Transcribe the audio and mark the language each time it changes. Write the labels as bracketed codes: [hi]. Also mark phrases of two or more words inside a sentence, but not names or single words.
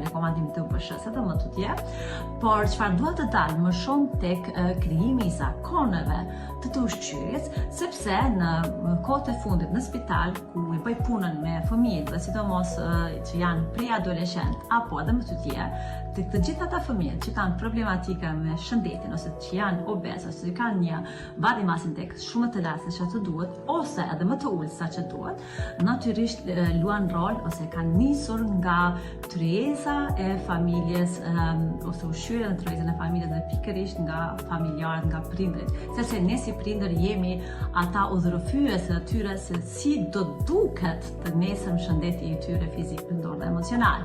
[sq] rekomandim të BSH-s edhe më të tjerë, por çfarë dua të dal më shumë tek krijimi i zakoneve të ushqyerjes, sepse në kohët e fundit në spital ku i bëj punën me fëmijët dhe sidomos që janë preadoleshent apo edhe më të tjerë, të gjithë ata fëmijët që kanë problematika me shëndetin ose që janë obez ose që kanë një [en] body mass index [sq] shumë të lartë sa që duhet ose edhe më të ulët sa që duhet, natyrisht luan rol ose kanë nisur nga tryeza e familjes ose ushqyerja në tryezën e familjes dhe pikërisht nga familjarët, nga prindërit, sepse ne si prindër jemi ata udhërofyes e tyre se si do duket të nesëm shëndeti i tyre fizik, mendor dhe emocional.